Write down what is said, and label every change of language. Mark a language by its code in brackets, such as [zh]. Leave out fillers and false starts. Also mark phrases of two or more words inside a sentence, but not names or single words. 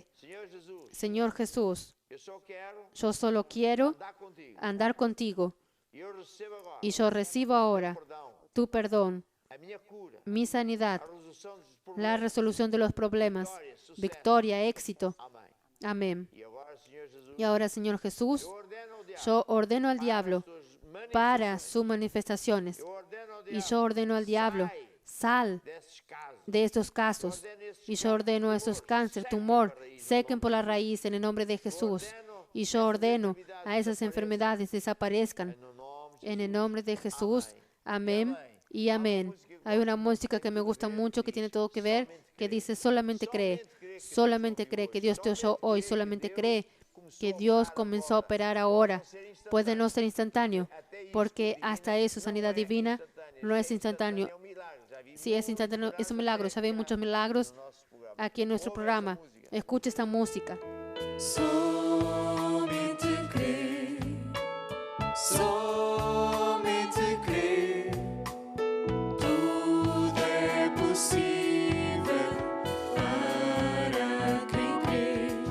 [es] Señor Jesús, yo solo quiero andar contigo. Y yo recibo ahora tu perdón, [pt] a minha cura, [es] mi sanidad, [pt] a resolução dos [es] la [pt] problemas. [es] resolución de los problemas, victoria, éxito. [pt] Amém. [es] Amén. [pt] E agora, Senhor Jesus, [es] Y ahora, Señor Jesús, [pt] eu ordeno ao diabo [es] yo ordeno al diablo para sus manifestaciones. [pt] eu ordeno ao [es] Y [pt] diabo, [es] yo ordeno al diablo, sal [pt] desses casos. [es] de estos casos. Y yo ordeno a esos cáncer, tumor, sequen por la raíz en el nombre de Jesús. Y yo ordeno a esas enfermedades desaparezcan [pt] No nome [es] en el nombre de Jesús. Amén y amén. Hay una música que me gusta mucho que tiene todo que ver, que dice solamente cree que Dios te oyó hoy, solamente cree que Dios comenzó a operar ahora. Puede no ser instantáneo, porque hasta eso, sanidad divina, no es instantáneo. [pt] é um milagre. Já vi [es] Si es instantáneo, es un milagro. Ya ven muchos milagros [pt] nosso programa. [es] aquí en nuestro programa. Escucha esta música. [pt] Somente crer, somente crer, tudo é possível para quem crê.